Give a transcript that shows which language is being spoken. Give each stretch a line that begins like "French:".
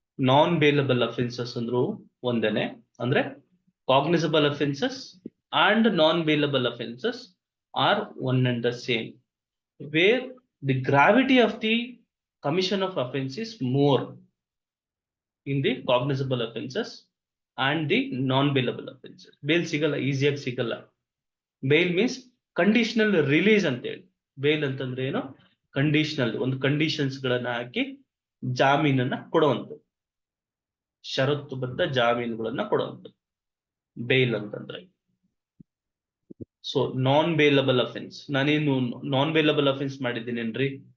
English: non bailable offences
Kannada: ಅಂದ್ರೂ ಒಂದೇನೆ, ಅಂದ್ರೆ
English: Cognizable offences and non bailable offences are one and the same, where the gravity of the commission of offense is more in the cognizable offenses and the non-bailable offenses.
Kannada: Bail sigala, easiಯಾಗಿ ಸಿಗಲ್ಲ.
English: Bail means conditional release
Kannada: ಅಂತ ಹೇಳಿ. Bail ಅಂತಂದ್ರೆ ಏನು, conditional, ಒಂದು conditions ಗಳನ್ನ ಹಾಕಿ ಜಾಮೀನನ್ನ ಕೊಡುವಂಥದ್ದು, ಷರತ್ತುಬದ್ಧ ಜಾಮೀನುಗಳನ್ನ ಕೊಡುವಂಥದ್ದು ಬೇಲ್ ಅಂತಂದ್ರೆ. ಸೊ ನಾನ್ ಬೇಲಬಲ್ ಅಫೆನ್ಸ್, ನಾನೇನು ನಾನ್ ಬೇಲಬಲ್ ಅಫೆನ್ಸ್ ಮಾಡಿದ್ದೀನೇನ್ರಿ?